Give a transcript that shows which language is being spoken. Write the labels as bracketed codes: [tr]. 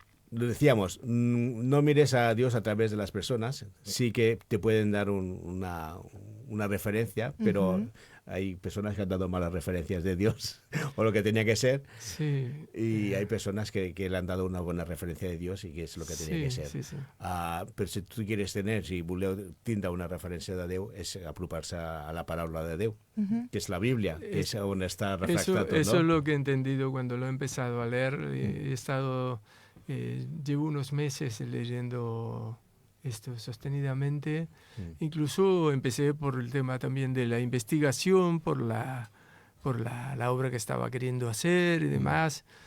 [es] Lo decíamos, no mires a Dios a través de las personas, sí que te pueden dar una referencia, pero hay personas que han dado malas referencias de Dios o lo que tenía que ser, y hay personas que le han dado una buena referencia de Dios y que es lo que tenía que ser. Pero si tú quieres [ca] si voleu tindre una referència de Déu, és apropar-se a la paraula de Déu, [es] que es la Biblia, que es donde está refractado. Eso es lo que he entendido cuando lo he empezado a leer. He estado... llevo unos meses leyendo esto sostenidamente. Incluso empecé por el tema también de la investigación, por la obra que estaba queriendo hacer y demás.